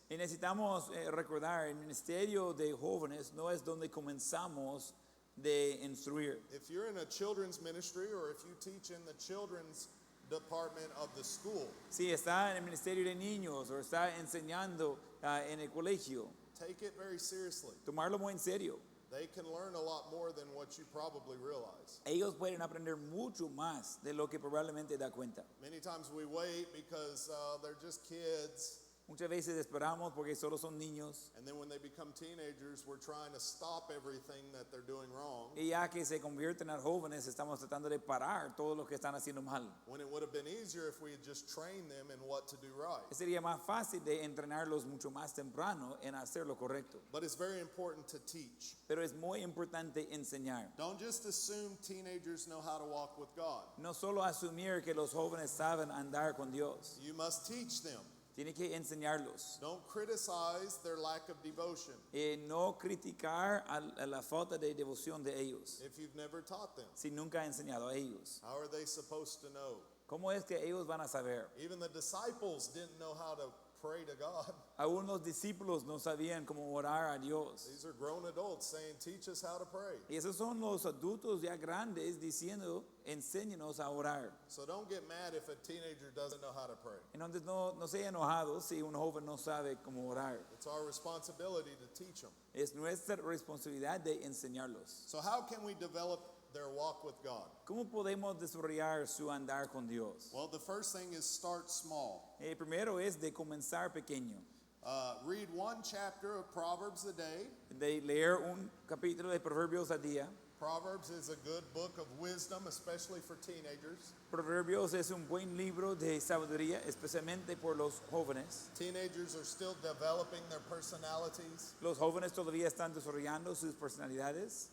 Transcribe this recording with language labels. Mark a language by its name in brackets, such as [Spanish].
[Spanish] Y necesitamos recordar, el ministerio de jóvenes no es donde comenzamos de instruir. [English] If you're in a children's ministry or if you teach in the children's department of the school, [Spanish] Si está en el ministerio de niños o está enseñando en el colegio, [English] take it very seriously. [Spanish] tomarlo muy en serio. [English] They can learn a lot more than what you probably realize. [Spanish] Ellos pueden aprender mucho más de lo que probablemente da cuenta. [English] Many times we wait because they're just kids, [Spanish] Muchas veces esperamos porque solo son niños [English] and then when they become teenagers, we're trying to stop everything that they're doing wrong, [Spanish] y ya que se convierten a jóvenes estamos tratando de parar todo lo que están haciendo mal. [English] when it would have been easier if we had just trained them in what to do right. [Spanish] Sería más fácil de entrenarlos mucho más temprano en hacer lo correcto. [English] But it's very important to teach. [Spanish] Pero es muy importante enseñar. [English] Don't just assume teenagers know how to walk with God. [Spanish] No solo asumir que los jóvenes saben andar con Dios. [English] You must teach them. [Spanish] Tiene que enseñarlos. [English] Don't criticize their lack of devotion [Spanish] No criticar a la falta de devoción de ellos, [English] if you've never taught them. [Spanish] si nunca ha enseñado a ellos. [English] How are they supposed to know? [Spanish] ¿Cómo es que ellos van a saber? [English] Even the disciples didn't know how to pray to God. [Spanish] Aún los discípulos no sabían cómo orar a Dios. [English] These are grown adults saying, teach us how to pray. [Spanish] Y esos son los adultos ya grandes diciendo, enséñenos a orar. [English] So don't get mad if a teenager doesn't know how to pray. [Spanish] Entonces no se enojados si un joven no sabe cómo orar. [English] It's our responsibility to teach them. [Spanish] Es nuestra responsabilidad de enseñarlos. [English] So how can we develop their walk with God? [Spanish] ¿Cómo podemos desarrollar su andar con Dios? [English] Well, the first thing is start small. [Spanish] Primero es de comenzar pequeño, [English] Read one chapter of Proverbs a day. [Spanish] de leer un capítulo de Proverbios al día. [English] Proverbs is a good book of wisdom, especially for teenagers. [Spanish] Proverbios es un buen libro de sabiduría, especialmente por los jóvenes. [English] Teenagers are still developing their personalities. [Spanish] Los jóvenes todavía están desarrollando sus personalidades.